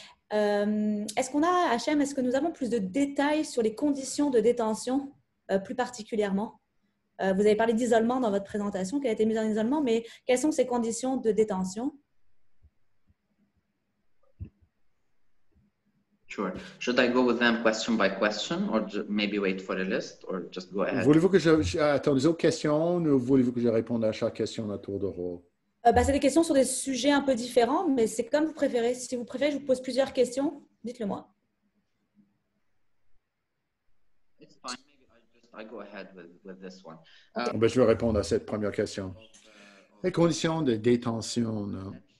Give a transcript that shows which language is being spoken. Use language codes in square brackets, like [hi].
[fr] Est-ce qu'on a, HM, est-ce que nous avons plus de détails sur les conditions de détention, plus particulièrement? Vous avez parlé d'isolement dans votre présentation, qui a été mise en isolement, mais quelles sont ces conditions de détention? [en] Sure. Should I go with them question by question, or maybe wait for a list, or just go ahead? [fr] Voulez-vous que attends les autres questions ou voulez-vous que je réponde à chaque question à tour de rôle? Bah, c'est des questions sur des sujets un peu différents, mais c'est comme vous préférez. Si vous préférez, je vous pose plusieurs questions. Dites-le moi. [en] It's fine. Maybe I go ahead with this one. [fr] Ben, je vais répondre à cette première question. Les conditions de détention, là.